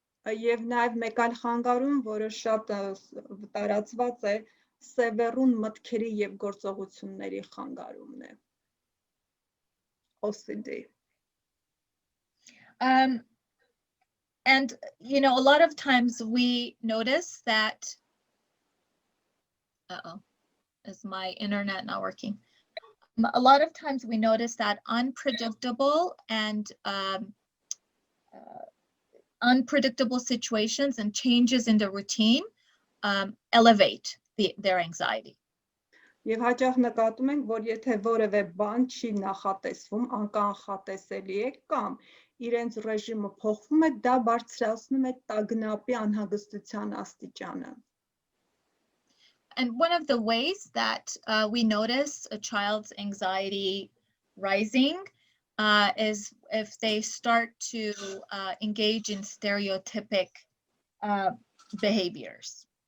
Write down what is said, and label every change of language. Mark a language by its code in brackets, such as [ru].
[hy] Եվ նաև մեկ այլ խանգարում, որը շատ տարածված է, սևեռուն մտքերի եւ գործողությունների խանգարումն է։ OCD. [en] And you know, a lot of times we notice that is my internet not working? A lot of times we notice that unpredictable and unpredictable situations and changes in the routine elevate their anxiety. [hy] Եվ հաճախ նկատում ենք, որ եթե որևէ բան չի նախատեսվում, անկանխատեսելի է կամ իրենց ռեժիմը փոխվում է, դա բարձրացնում է տագնապի անհագստության աստիճանը։ [en] And one of the ways that we notice a child's anxiety rising is if they start to engage in stereotypic behaviors.